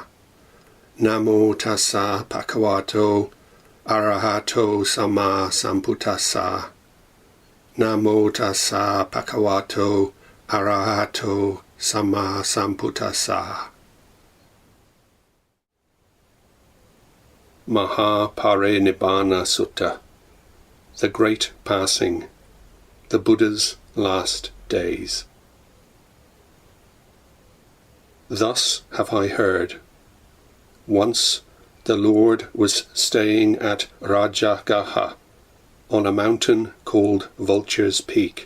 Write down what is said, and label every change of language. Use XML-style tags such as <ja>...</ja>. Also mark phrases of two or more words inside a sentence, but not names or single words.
<pi>Namo tassa bhagavato arahato sama sambuddhassa. Namo tassa bhagavato arahato sama sambuddhassa. Mahāparinibbāna Sutta,</pi> <en>the Great Passing, the Buddha's Last Days. Thus have I heard. Once the Lord was staying at Rajagaha, on a mountain called Vulture's Peak.</en>